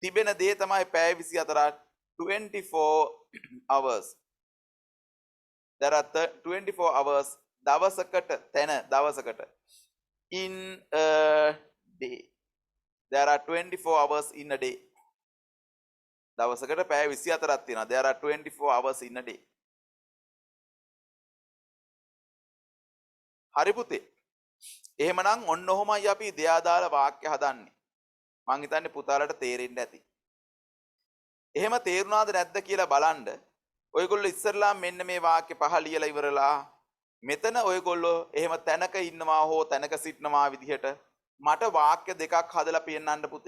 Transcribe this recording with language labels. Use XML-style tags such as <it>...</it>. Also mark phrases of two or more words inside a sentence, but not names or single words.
<si>තිබෙන දේ තමයි පැය 24 24 hours.</si> <en>There are 24 hours</en> <si>දවසකට තැන දවසකට</si> <en>in a day. There are 24 hours in a day.</en> <si>දවසකට පැය 24ක් තියෙනවා.</si> <en>There are 24 hours in a day.</en> <si>හරි පුතේ. එහෙමනම් ඔන්න ඔහොමයි අපි දෙයාදාළ වාක්‍ය හදන්නේ. මං හිතන්නේ පුතාලට තේරෙන්න ඇති. එහෙම තේරුණාද නැද්ද කියලා බලන්න. ඔයගොල්ලෝ ඉස්සරලා මෙන්න මේ වාක්‍ය පහ ලියලා ඉවරලා මෙතන ඔයගොල්ලෝ එහෙම තැනක ඉන්නවා හෝ තැනක සිටනවා විදිහට මට වාක්‍ය දෙකක් හදලා පෙන්නන්න පුතේ.</si>